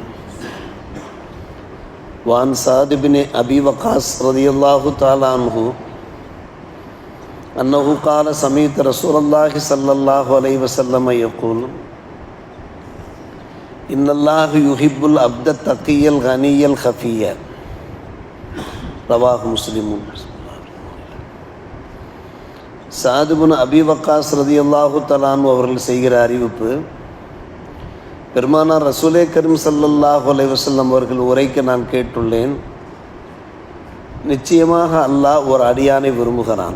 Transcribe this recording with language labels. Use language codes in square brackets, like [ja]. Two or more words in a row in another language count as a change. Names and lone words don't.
[ar] وعن سعد بن أبي وقاص رضي الله تعالى عنه أنه قال سمعت رسول الله صلى الله عليه وسلم يقول إن الله يحب العبد التقي الغني الخفي. رواه مسلم. [ta] சாது பின் அபி வக்காஸ் [ar] رضي الله تعالى عنه [ta] அவர்கள் செய்கிற அறிவிப்பு, பெருமானார் ரசூலே கரீம் [ar] صلى الله عليه وسلم [ta] அவர்கள் உரைக்க நான் கேட்டுள்ளேன், நிச்சயமாக அல்லாஹ் ஒரு அடியானை விரும்புகிறான்.